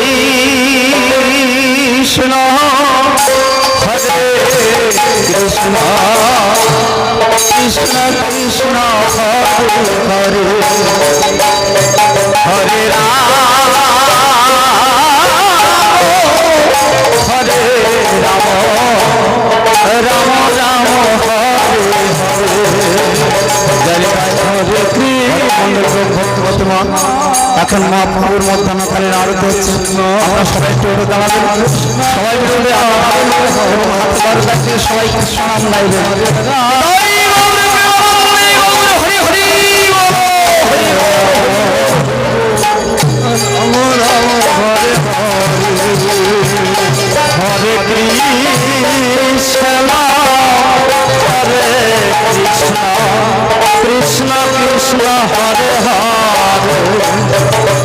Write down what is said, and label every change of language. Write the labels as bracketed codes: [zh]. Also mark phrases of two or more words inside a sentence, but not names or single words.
[hi] कृष्ण कृष्ण कृष्ण कृष्ण हरे हरे हरे राम [bn] राम राम हरे এখন মহাপ্রভুর মধ্যাহ্নকালীন আরতি হচ্ছে। আমরা সবাই একটু দাঁড়াবেন, সবাই সবাই কৃষ্ণ নাম গাইবেন। [hi] हरे कृष्ण कृष्ण कृष्ण हरे हरे